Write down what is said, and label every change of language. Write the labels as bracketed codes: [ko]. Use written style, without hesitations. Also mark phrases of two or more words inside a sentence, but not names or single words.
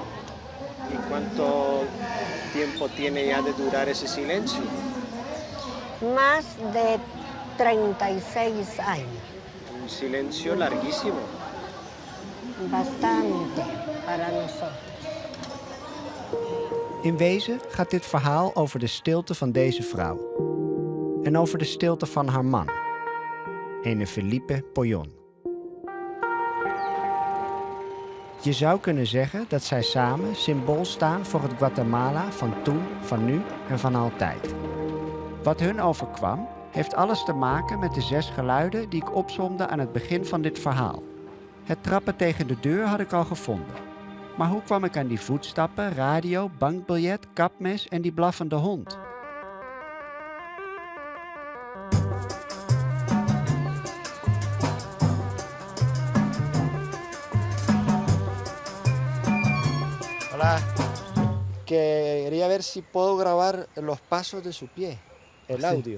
[es] ¿Y cuánto tiempo tiene ya de durar ese silencio? Más de 36 años. Un silencio larguísimo. Bastante para nosotros. [nl] In wezen gaat dit verhaal over de stilte van deze vrouw. En over de stilte van haar man, ene Felipe Poyon. Je zou kunnen zeggen dat zij samen symbool staan voor het Guatemala van toen, van nu en van altijd. Wat hun overkwam, heeft alles te maken met de 6 geluiden die ik opsomde aan het begin van dit verhaal. Het trappen tegen de deur had ik al gevonden. Maar hoe kwam ik aan die voetstappen, radio, bankbiljet, kapmes en die blaffende hond? [es] Hola. Quería ver si puedo grabar los pasos de su pie, el audio.